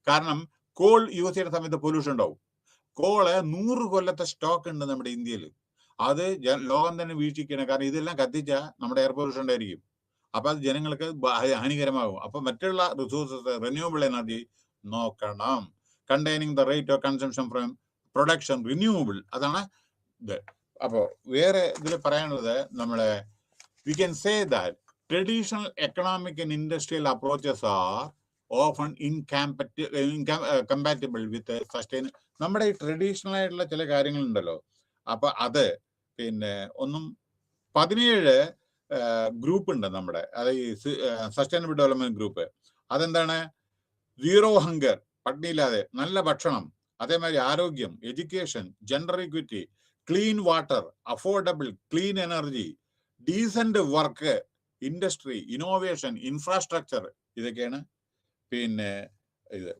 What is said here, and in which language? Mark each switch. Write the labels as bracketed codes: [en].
[ml] കാരണം call use ചെയ്യുന്ന സമയത്ത് പൊല്യൂഷൻ ഉണ്ടാവും. കോള് 100 കൊല്ലത്തെ സ്റ്റോക്ക് ഉണ്ട് നമ്മുടെ ഇന്ത്യയിൽ. അത് ലോകം തന്നെ വീക്ഷിക്കണം. കാരണം ഇതെല്ലാം കത്തിച്ചാൽ നമ്മുടെ എയർ പൊല്യൂഷൻ ഉണ്ടായിരിക്കും. അപ്പൊ അത് ജനങ്ങൾക്ക് ഹാനികരമാകും. അപ്പൊ മറ്റുള്ള റിസോഴ്സസ്, റിന്യൂവബിൾ എനർജി നോക്കണം. [en] containing the rate of consumption from production renewable, [ml] അതാണ് ഇത്. അപ്പോ വേറെ ഇതിൽ പറയാനുള്ളത്, നമ്മളെ [en] we can say that traditional economic and industrial approaches are often incompatible with sustain. [ml] നമ്മുടെ ഈ ട്രഡീഷണൽ ആയിട്ടുള്ള ചില കാര്യങ്ങളുണ്ടല്ലോ, അപ്പൊ അത് പിന്നെ 17 ഗ്രൂപ്പ് ഉണ്ട് നമ്മുടെ, അത് ഈ സസ്റ്റൈനബിൾ ഡെവലപ്മെന്റ് ഗ്രൂപ്പ്. അതെന്താണ്? 0 ഹങ്കർ, പട്ടിണിയില്ലാതെ നല്ല ഭക്ഷണം, അതേമാതിരി ആരോഗ്യം, education, gender equity, clean water, affordable clean energy, decent work, industry, innovation, infrastructure, ഇതൊക്കെയാണ് പിന്നെ ഇത്.